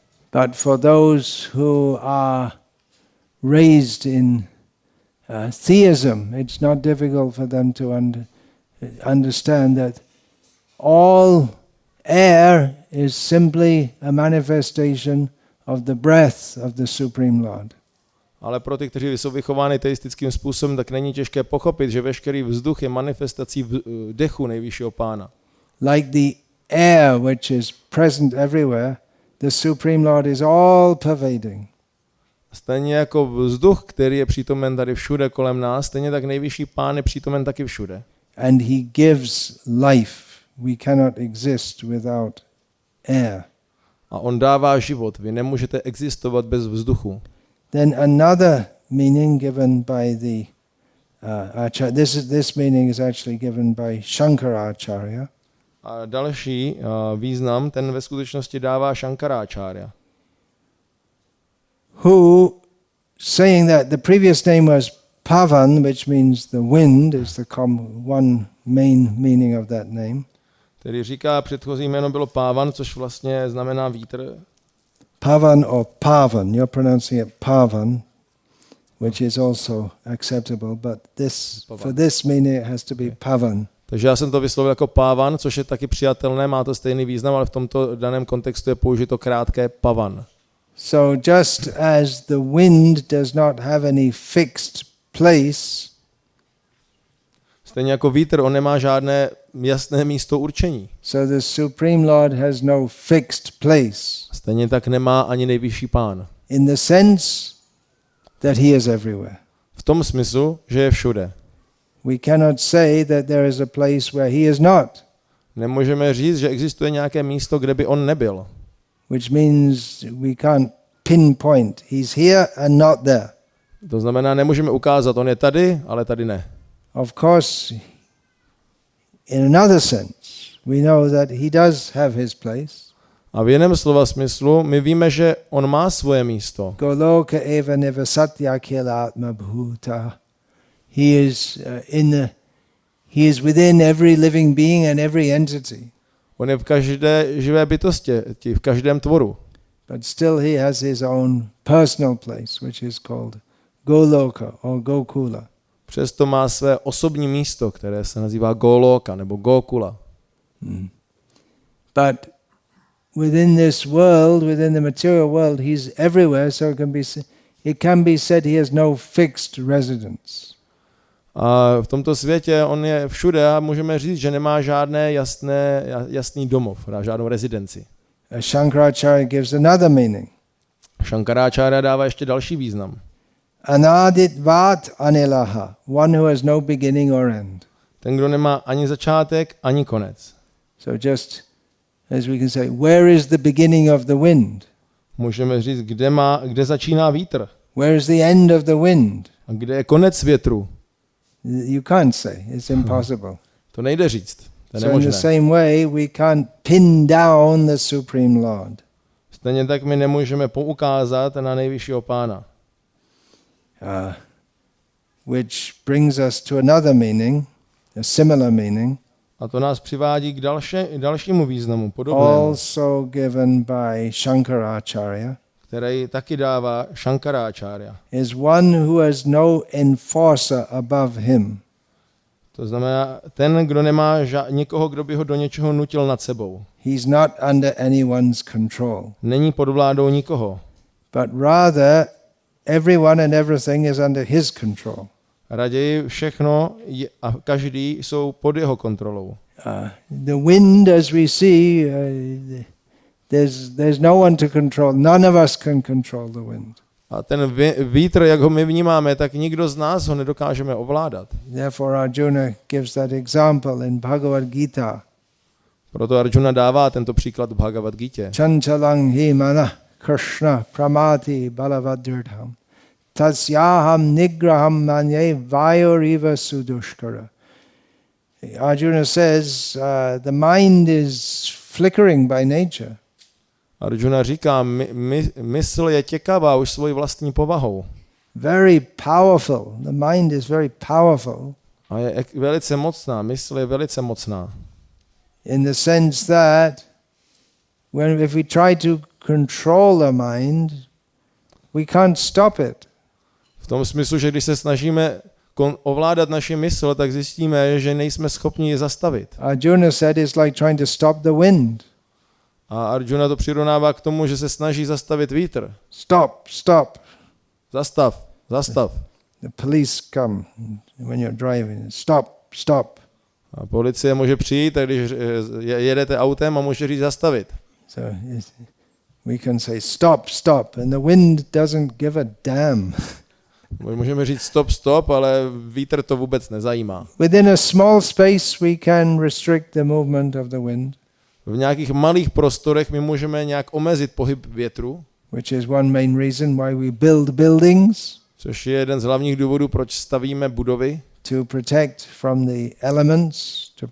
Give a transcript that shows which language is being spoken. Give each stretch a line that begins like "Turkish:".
English: But for those who are raised in theism, it's not difficult for them to understand that all air is simply a manifestation of the breath of the Supreme Lord.
Czech: Ale pro ty, kteří jsou vychováni teistickým způsobem, tak není těžké pochopit, že veškerý vzduch je manifestací dechu nejvyššího pána.
English: Like the air which is present everywhere, the Supreme Lord is all pervading.
Czech: Stejně jako vzduch, který je přítomen tady všude kolem nás, stejně tak nejvyšší pán je přítomen taky všude.
English: And he gives life. We cannot exist without air.
Czech: A on dává život. Vy nemůžete existovat bez vzduchu.
English: Then another meaning given by the Acharya. This meaning is actually given by Shankaracharya.
Czech: A další význam, ten ve skutečnosti dává Shankaracharya.
English: Who, saying that the previous name was Pavan, which means the wind, is the one main meaning of that name.
Czech: Tedy říká, předchozí jméno bylo Pávan, což vlastně znamená vítr.
English: Pavan or Pavan, you're pronouncing it Pavan, which is also acceptable, but for this meaning it has to be Pavan.
Czech: Takže já jsem to vyslovil jako Pávan, což je taky přijatelné, má to stejný význam, ale v tomto daném kontextu je použito krátké Pavan.
English: So just as the wind does not have any fixed place,
Czech: stejně jako vítr, on nemá žádné jasné místo určení.
English: so the Supreme Lord has no fixed place.
Czech: Stejně tak nemá ani nejvyšší pán.
English: In the sense that he is everywhere.
Czech: V tom smyslu, že je všude.
English: We cannot say that there is a place where he is not.
Czech: Nemůžeme říct, že existuje nějaké místo, kde by on nebyl.
English: Which means we can't pinpoint. He's here and not there.
Czech: To znamená, nemůžeme ukázat, on je tady, ale tady ne.
English: Of course, in another sense, we know that he does have his place.
Czech: A v jiném slova smyslu, my víme, že on má svoje místo.
Sanskrit: Goloka eva neva satya atma bhuta.
English: He is within every living being and every entity.
Czech: On je v každé živé bytosti, v každém tvoru.
English: But still he has his own personal place, which is called Goloka or Gokula.
Czech: Přesto má své osobní místo, které se nazývá Goloka nebo Gokula.
English: But within this world, within the material world, he's everywhere, so it can be said he has no fixed residence.
Czech: A v tomto světě on je všude a můžeme říct, že nemá žádné jasný domov, žádnou rezidenci.
English: Shankaracharya gives another meaning.
Czech: Shankaracharya dává ještě další význam.
Sanskrit: Anaditvat anilaha,
English: one who has no beginning or end.
Czech: Ten, kdo nemá ani začátek, ani konec.
English: So just As we can say, where is the beginning of the wind?
Czech: Můžeme říct, kde začíná vítr
English: Where is the end of the wind?
Czech: a kde je konec větru.
English: You can't say. It's impossible.
Czech: To nejde říct. To je
English: So in the
Czech: nemožné.
English: same way, we can't pin down the Supreme Lord.
Czech: Stejně tak my nemůžeme poukázat na nejvyššího pána.
English: Which brings us to another meaning, a similar meaning,
Czech: A to nás přivádí k dalšímu významu, podobnému,
English: also given by Shankaracharya,
Czech: který taky dává Shankaracharya.
English: is one who has no enforcer above him.
Czech: To znamená, ten, kdo nemá nikoho, kdo by ho do něčeho nutil nad sebou.
English: He's not under anyone's control,
Czech: Není pod vládou nikoho.
English: but rather everyone and everything is under his control.
Czech: Raději všechno a každý jsou pod jeho kontrolou.
English: The wind, as we see, there's no one to control. None of us can control the wind.
Czech: A ten vítr, jak ho my vnímáme, tak nikdo z nás ho nedokážeme ovládat.
English: Therefore Arjuna gives that example in Bhagavad Gita.
Czech: Proto Arjuna dává tento příklad v Bhagavad Gitě.
Sanskrit: Chanchalang hi mana Krishna pramati balavadrdham tasyaham nigraham manye vayuriva sudushkara.
English: Arjuna says the mind is flickering by nature.
Czech: Arjuna říká, mysl je těkavá už svojí vlastní povahou.
English: Very powerful. The mind is very powerful.
Czech: A je velice mocná, mysl je velice mocná.
English: In the sense that if we try to control the mind, we can't stop it.
Czech: V tom smyslu, že když se snažíme ovládat naši mysl, tak zjistíme, že nejsme schopni ji zastavit.
English: Arjuna said it's like trying to stop the wind.
Czech: A Arjuna to přirovnává k tomu, že se snaží zastavit vítr.
English: Stop, stop.
Czech: Zastav, zastav.
English: The police come when you're driving. Stop, stop.
Czech: A policie může přijít, a když jedete autem a může říct zastavit.
English: So we can say stop, stop, and the wind doesn't give a damn.
Czech: Můžeme říct stop, stop, ale vítr to vůbec nezajímá.
English: Within a small space we can restrict the movement of the wind.
Czech: V nějakých malých prostorech my můžeme nějak omezit pohyb větru,
English: which is one main reason why we build buildings.
Czech: Což je jeden z hlavních důvodů, proč stavíme budovy.
English: To protect from the elements.